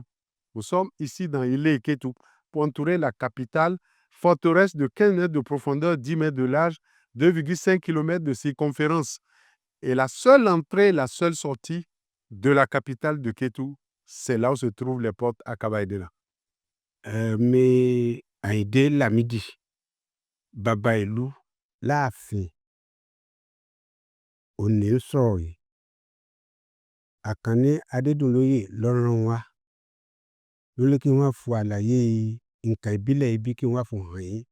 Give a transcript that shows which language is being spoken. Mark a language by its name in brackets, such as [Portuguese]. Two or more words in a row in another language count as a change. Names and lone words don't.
[French] Nous sommes ici dans Ile-Iketou. Pour entourer la capitale, forteresse de 15 mètres de profondeur, 10 mètres de large, 2,5 km de circonférence. Et la seule entrée, la seule sortie de la capitale de Kétou, c'est là où se trouvent les portes à Kabaïdena. [Yoruba] Mais Aïdé Lamidi, Baba Ìlú, Láàfin, òní ń sọ̀rọ̀ yìí. Àkànní Adédùnlóyè ló rán wa. Ló ní kí wọ́n fún àlàyé nǹkan ìbílẹ̀ ibi kí wọ́n fún hàn yín.